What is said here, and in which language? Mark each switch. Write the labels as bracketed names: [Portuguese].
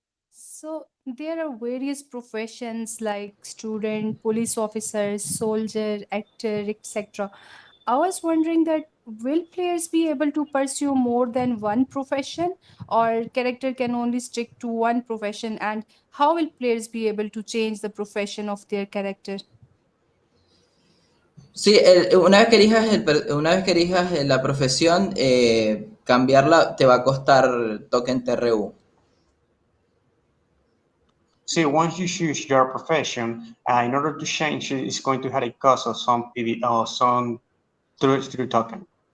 [English] So there are various professions like student, police officer, soldier, actor, etc. I was wondering that will players be able to pursue more than one profession, or character can only stick to one profession, and how will players be able to change the profession of their character? [Spanish] Sí, una vez que elijas, una vez que elijas la profesión, cambiarla te va a costar token TRU. [English] See, once you choose your profession, in order to change it, it's going to have a cost of some PV or some through token.